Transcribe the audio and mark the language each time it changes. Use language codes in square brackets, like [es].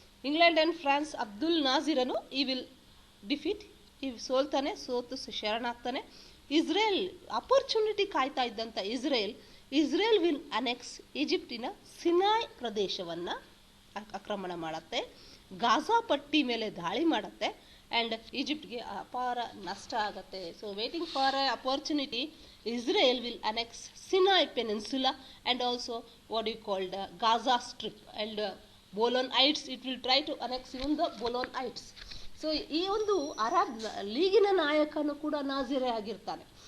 [kn] England and France Abdul ನಾಜೀರನು ಈ [en] will defeat, [kn] ಈ ಸೋಲ್ತಾನೆ, ಸೋತು ಶರಣಾಗ್ತಾನೆ. ಇಸ್ರೇಲ್ ಅಪರ್ಚುನಿಟಿ ಕಾಯ್ತಾ ಇದ್ದಂಥ ಇಸ್ರೇಲ್ [en] will annex [kn] ಈಜಿಪ್ಟಿನ ಸಿನಾಯ್ ಪ್ರದೇಶವನ್ನು ಆಕ್ರಮಣ ಮಾಡುತ್ತೆ, ಗಾಜಾ ಪಟ್ಟಿ ಮೇಲೆ ದಾಳಿ ಮಾಡುತ್ತೆ ಆ್ಯಂಡ್ ಈಜಿಪ್ಟ್ಗೆ ಅಪಾರ ನಷ್ಟ ಆಗುತ್ತೆ. [en] So waiting for a opportunity, Israel will annex Sinai Peninsula and also what you called Gaza Strip and Golan Heights. It will try to annex even the Golan Heights. [kn] So ಈ ಒಂದು Arab ಲೀಗಿನ ನಾಯಕನು ಕೂಡ ನಾಜೀರೇ ಆಗಿರ್ತಾನೆ.